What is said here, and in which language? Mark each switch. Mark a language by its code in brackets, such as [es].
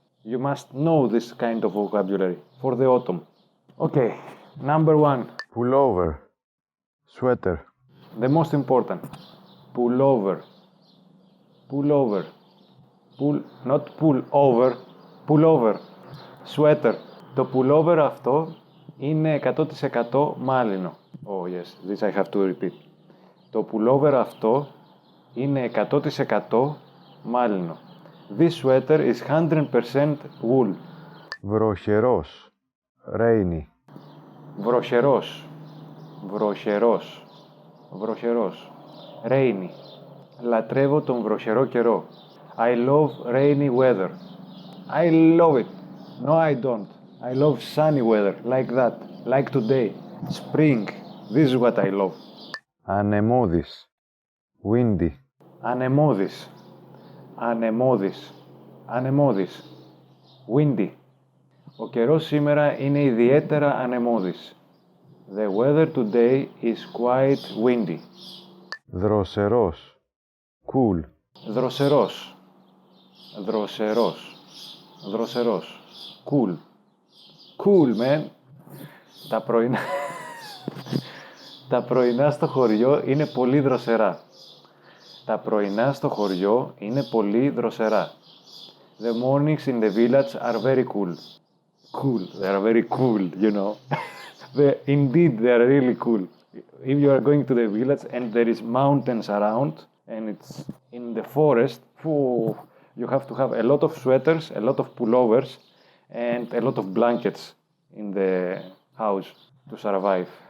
[en] You must know this kind of vocabulary for the autumn. Okay, number one. Pullover. Sweater. The most important, pullover, pullover, not pull over, pullover, sweater. [el] Το pullover αυτό είναι 100% μάλινο. [en] Oh yes, this I have to repeat. [el] Το pullover αυτό είναι 100% μάλινο. [en] This sweater is 100% wool. [el] Βροχερός. Rainy. Βροχερός, βροχερός. Βροχερός. Rainy. Λατρεύω τον βροχερό καιρό. [en] I love rainy weather. I love it. No, I don't. I love sunny weather, like that, like today. Spring. This is what I love. [el] Ανεμώδης. Windy. Ανεμώδης. Ανεμώδης. Ανεμώδης. Windy. Ο καιρός σήμερα είναι ιδιαίτερα ανεμώδης. [en] The weather today is quite windy. [el] Δροσερός. Cool. Δροσερός. Δροσερός. Δροσερός. [en] Cool. Cool, man. [el] Τα πρωινά στο χωριό είναι πολύ δροσερά. Τα πρωινά στο χωριό είναι πολύ δροσερά. [en] The mornings in the village are very cool. Cool. They are very cool, you know. Indeed, they are really cool. If you are going to the village and there is mountains around and it's in the forest, you have to have a lot of sweaters, a lot of pullovers, and a lot of blankets in the house to survive.